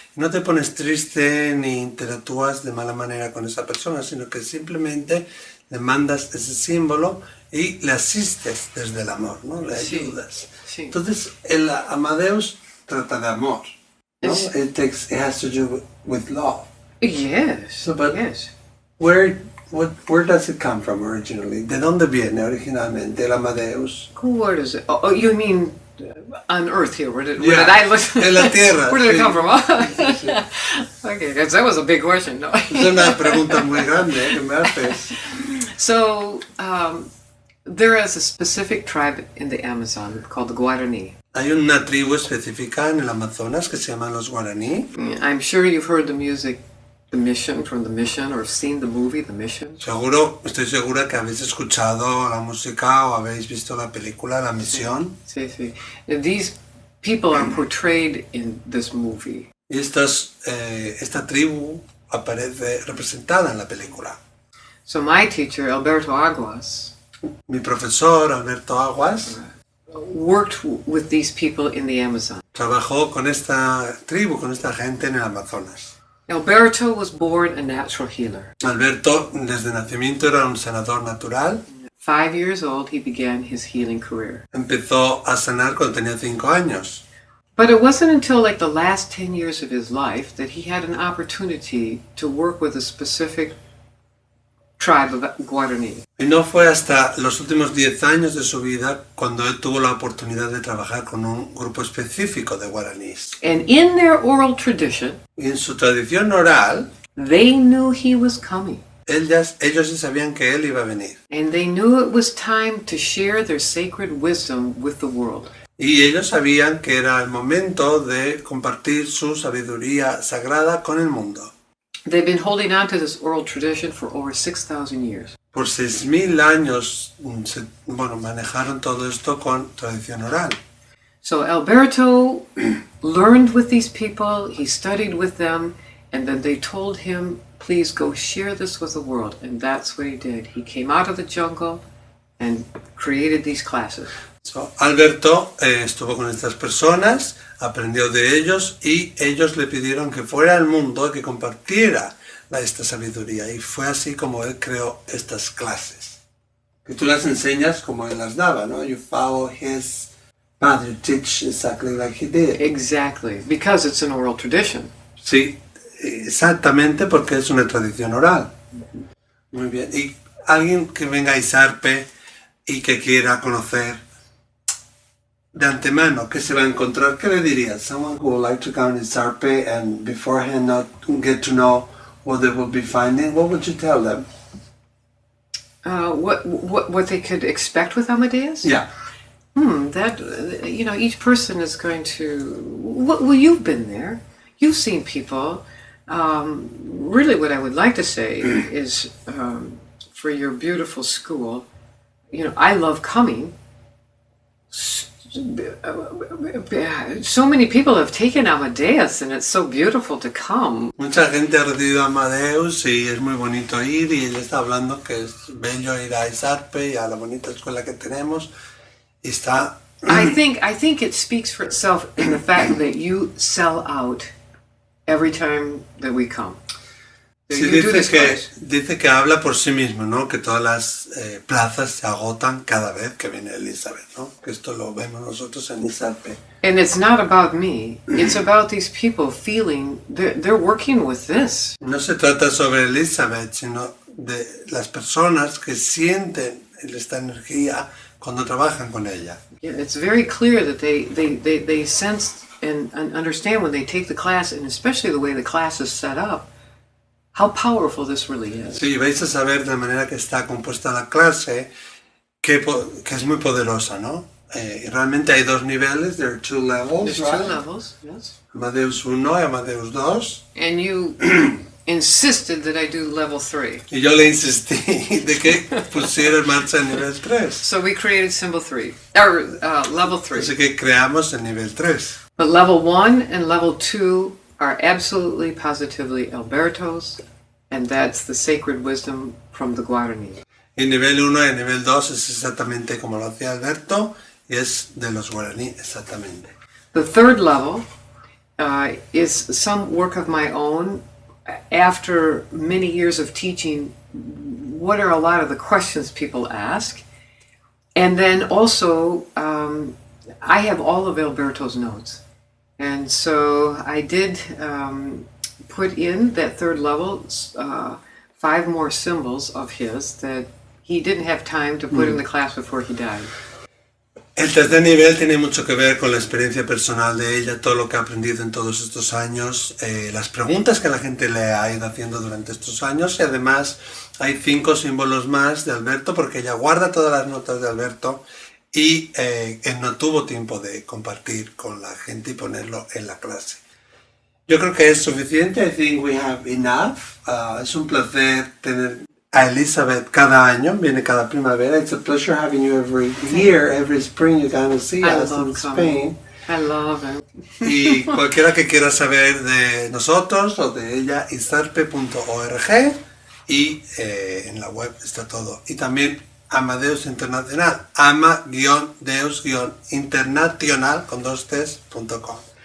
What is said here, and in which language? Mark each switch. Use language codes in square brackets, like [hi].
[es] Y no te pones triste ni interactúas de mala manera con esa persona, sino que simplemente le mandas ese símbolo y le asistes desde el amor, ¿no? Le ayudas. Sí. Entonces, el Amadeus trata de amor, ¿no? [en] It has to do with love. Yes, So, but yes. Where does it come from originally? [es] ¿De dónde viene originalmente el Amadeus? [en] Where does it? Oh, you mean on Earth here? Where did Yeah, I look? [es] en la Tierra. [en] Where did it [es] Sí. [en] come from? [es] Sí, sí. [en] Okay, that was a big question. [es] No. Es una pregunta muy grande que me haces. [en] So there is a specific tribe in the Amazon called the Guarani. [es] Hay una tribu específica en el Amazonas que se llaman los guaraní. [en] I'm sure you've heard the music the Mission, from The Mission, or seen the movie The Mission. [es] Estoy segura que habéis escuchado la música o habéis visto la película La Misión. Sí, sí. [en] These people are portrayed in this movie. [es] Y esta tribu aparece representada en la película. [en] So my teacher, Alberto Aguas, [es] Mi profesor, Alberto Aguas, [en] worked with these people in the Amazon. [es] trabajó con esta tribu, con esta gente en el Amazonas. [en] Alberto was born a natural healer. [es] Alberto, desde nacimiento, era un sanador natural. [en] 5 years old, he began his healing career. [es] Empezó a sanar cuando tenía 5 años. [en] But it wasn't until like the last 10 years of his life that he had an opportunity to work with a specific tribe of Guarani. [es] Y no fue hasta los últimos 10 años de su vida cuando él tuvo la oportunidad de trabajar con un grupo específico de guaraníes. [en] And in their oral tradition, [es] Y en su tradición oral, [en] they knew he was coming. [es] ellos ya sabían que él iba a venir. [en] And they knew it was time to share their sacred wisdom with the world. [es] Y ellos sabían que era el momento de compartir su sabiduría sagrada con el mundo. [en] They've been holding on to this oral tradition for over 6,000 years. [es] Por 6.000 años, manejaron todo esto con tradición oral. [en] So Alberto learned with these people, he studied with them, and then they told him, please go share this with the world. And that's what he did. He came out of the jungle and created these classes. [es] So, Alberto estuvo con estas personas, aprendió de ellos y ellos le pidieron que fuera al mundo, que compartiera esta sabiduría. Y fue así como él creó estas clases. Que tú las enseñas como él las daba, ¿no? [en] You follow his path, you teach exactly like he did. Exactly, because it's an oral tradition. [es] Sí, exactamente porque es una tradición oral. Muy bien. Y alguien que venga a Izarpe y que quiera conocer de antemano, ¿qué se va a encontrar? ¿Qué le dirías? [en] Someone who would like to come to Izarpe and beforehand not get to know what they will be finding, what would you tell them? What they could expect with Amadeus? Yeah. Each person is going to... Well, you've been there. You've seen people. Really what I would like to say is, for your beautiful school, I love coming. So many people have taken Amadeus and it's so beautiful to come. [es] Mucha gente ha recibido a Amadeus y es muy bonito ir, y ella está hablando que es bello ir a Izarpe y a la bonita escuela que tenemos. Y está... [en] I think it speaks for itself in the fact that you sell out every time that we come. [es] Sí, dice que habla por sí mismo, ¿no? Que todas las plazas se agotan cada vez que viene Elizabeth, ¿no? Que esto lo vemos nosotros en Izarpe. [en] And it's not about me. It's about these people feeling they're working with this. [es] No se trata sobre Elizabeth, sino de las personas que sienten esta energía cuando trabajan con ella. [en] Yeah, it's very clear that they sense and understand when they take the class, and especially the way the class is set up, how powerful this really is. [es] Sí, vais a saber de la manera que está compuesta la clase que es muy poderosa, ¿no? Y realmente hay 2 niveles, [en] there are 2 levels, There's right? 2 levels, yes. [es] Amadeus 1 y Amadeus 2. [en] And you insisted that I do level 3. [es] Y yo le insistí de que pusiera en marcha el nivel 3. [en] So we created symbol 3, or level 3. [es] Así que creamos el nivel 3. [en] But level 1 and level 2 are absolutely positively Alberto's, and that's the sacred wisdom from the Guarani. [es] Y nivel 1 y nivel 2 es exactamente como lo hacía Alberto, y es de los guaraní exactamente. [en] The 3rd level is some work of my own. After many years of teaching, what are a lot of the questions people ask? And then also, I have all of Alberto's notes. And so I did put in that 3rd level 5 more symbols of his that he didn't have time to put in the class before he died. [es] El 3er nivel tiene mucho que ver con la experiencia personal de ella, todo lo que ha aprendido en todos estos años, las preguntas que la gente le ha ido haciendo durante estos años, y además hay 5 símbolos más de Alberto porque ella guarda todas las notas de Alberto y él no tuvo tiempo de compartir con la gente y ponerlo en la clase. Yo creo que es suficiente. [en] I think we have enough. [es] Es un placer tener a Elizabeth cada año. Viene cada primavera. [en] It's a pleasure having you every year, every spring. You come to see us in Spain. I love it. [es] Y cualquiera que quiera saber de nosotros o de ella, izarpe.org, y en la web está todo. Y también Amadeus Internacional, ama-deus-internacional con 2ts.com.